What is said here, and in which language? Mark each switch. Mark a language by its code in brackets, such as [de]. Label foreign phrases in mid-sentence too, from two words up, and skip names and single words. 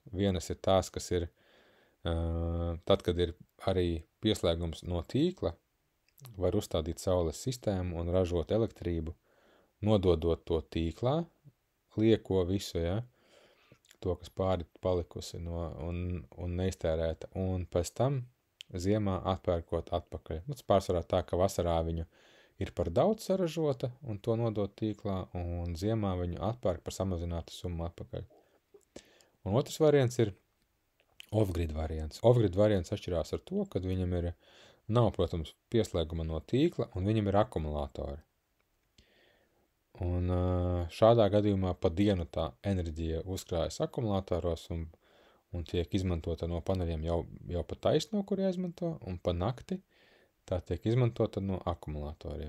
[lv] Vienas ir tās, kas ir tad, kad ir arī pieslēgums no tīkla, var uzstādīt saules sistēmu un ražot elektrību, nododot to tīklā, lieko visu, ja, to, kas pāri palikusi un neiztērēta, un pēc tam ziemā atpērkot atpakaļ. Tas pārsvarā tā, ka vasarā viņu ir par daudz saražota un to nodot tīklā, un ziemā viņu atpērk par samazinātu summu atpakaļ. Un otrs variants ir off-grid variants. Off-grid variants atšķirās ar to, kad viņam nav, protams, pieslēguma no tīkla, un viņam ir akumulātori. Un šādā gadījumā pa dienu tā enerģija uzkrājas akumulātoros un tiek izmantota no paneļiem jau pa taisno, kur jāizmanto, un pa nakti tā tiek izmantota no akumulātoriem.